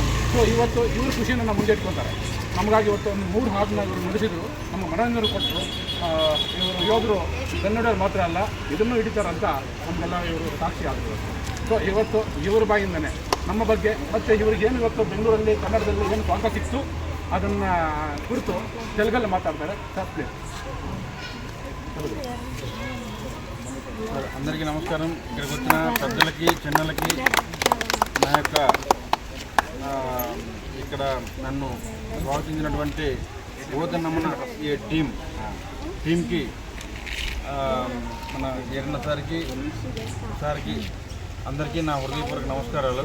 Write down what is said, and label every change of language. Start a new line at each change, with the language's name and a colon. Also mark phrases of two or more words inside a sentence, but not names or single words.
Kannada: ಸೊ ಇವತ್ತು ಇವ್ರ ಖುಷಿಯನ್ನು ಮುಂದೆ ಇಟ್ಕೊತಾರೆ. ನಮಗಾಗಿ ಇವತ್ತು ಒಂದು 3 ಹಾಡನ್ನ ಇವರು ನುಡಿಸಿದ್ರು, ನಮ್ಮ ಮನೋರಂಜನೆ ಕೊಟ್ಟರು. ಇವರು ಯೋಧರು ಕನ್ನಡರು ಮಾತ್ರ ಅಲ್ಲ, ಇದನ್ನು ಹಿಡಿತಾರಂತ ನಮಗೆಲ್ಲ ಇವರು ಸಾಕ್ಷಿ ಆದರು. ಸೊ ಇವತ್ತು ಇವ್ರ ಬಾಯಿಂದನೇ ನಮ್ಮ ಬಗ್ಗೆ ಮತ್ತು ಇವ್ರಿಗೇನು ಇವತ್ತು ಬೆಂಗಳೂರಲ್ಲಿ ಕನ್ನಡದಲ್ಲಿ ಏನು ಸ್ವಾಗತ ಸಿಕ್ತು ಅದನ್ನು ಕುರಿತು ತೆಲುಗಲ್ಲಿ మాట్లాడతారు.
English: sir please.
Telugu: అందరికీ నమస్కారం. ఇక్కడికి వచ్చిన పెద్దలకి చిన్నలకి నా యొక్క ఇక్కడ నన్ను స్వాగతించినటువంటి ఓద నమన ఈ టీంకి మన ఎర్రన్న సార్కి అందరికీ నా హృదయపూర్వక నమస్కారాలు.